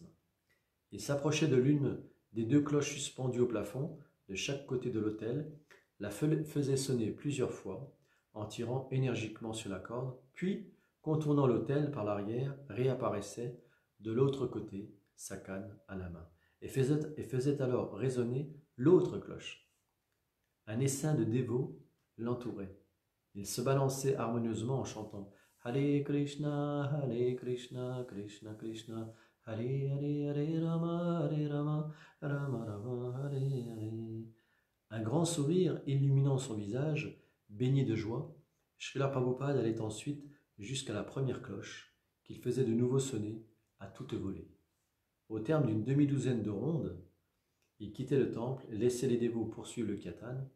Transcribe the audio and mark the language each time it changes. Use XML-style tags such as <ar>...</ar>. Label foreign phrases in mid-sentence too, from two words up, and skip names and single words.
<fr>Il s'approchait de l'une des 2 cloches suspendues au plafond de chaque côté de l'autel, la faisait sonner plusieurs fois en tirant énergiquement sur la corde, puis, contournant l'autel par l'arrière, réapparaissait de l'autre côté, sa canne à la main, et faisait alors résonner l'autre cloche. Un essaim de dévots l'entourait. Il se balançait harmonieusement en chantant «</fr> <sa>Hare Krishna, Krishna Krishna, Hare Hare, Hare Rama, Rama Rama, Hare Hare ».</sa> <fr>Un grand sourire illuminant son visage, baigné de joie, Srila Prabhupada allait ensuite jusqu'à la première cloche, qu'il faisait de nouveau sonner à toute volée. Au terme d'une demi-douzaine de rondes, il quittait le temple, laissait les dévots poursuivre le kirtan.</fr>